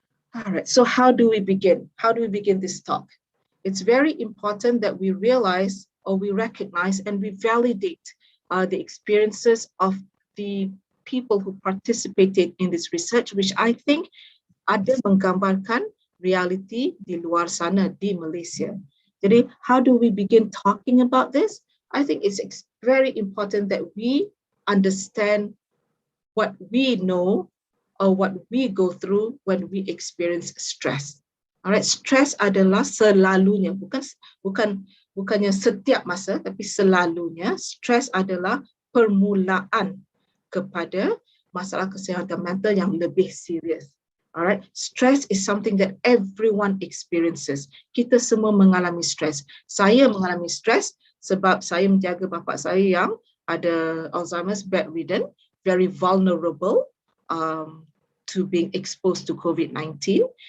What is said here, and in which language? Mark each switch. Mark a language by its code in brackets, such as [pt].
[en] All right, so how do we begin? How do we begin this talk? It's very important that we realize or we recognize and we validate the experiences of the people who participated in this research, which I think [ms] ada menggambarkan [en] reality [ms] di luar sana di [en] Malaysia. Jadi, how do we begin talking about this? I think it's very important that we understand what we know or what we go through when we experience stress. [ms] Alright, stress adalah selalunya, bukannya setiap masa, tapi selalunya stress adalah permulaan kepada masalah kesihatan mental yang lebih serius. [en] Alright, stress is something that everyone experiences. [ms] Kita semua mengalami stress. Saya mengalami stress sebab saya menjaga bapa saya yang ada Alzheimer's, bedridden, [en] very vulnerable to being exposed to COVID-19.